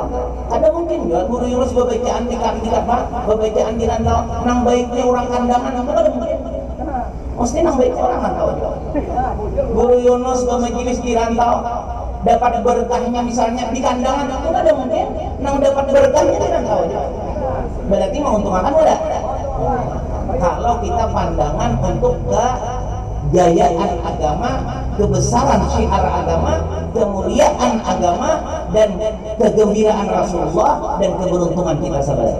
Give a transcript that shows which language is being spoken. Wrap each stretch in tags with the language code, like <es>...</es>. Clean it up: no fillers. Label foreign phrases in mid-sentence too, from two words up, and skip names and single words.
<bjn>Kada mungkin juga Guru Yunus bebacaan di rantau, nang baiknya orang kandangan, kada mungkin. Mesti nang baik orang nang tahu. Guru Yunus ke majelis di rantau dapat berkahnya misalnya di kandangan, itu ada mungkin nang dapat berkahnya di rantau.</bjn> <id>Berarti menguntungkan udah. Kalau kita pandangan untuk kejayaan agama, kebesaran syiar agama, kemuliaan agama, dan kegembiraan Rasulullah dan keberuntungan kita sahabat.</id>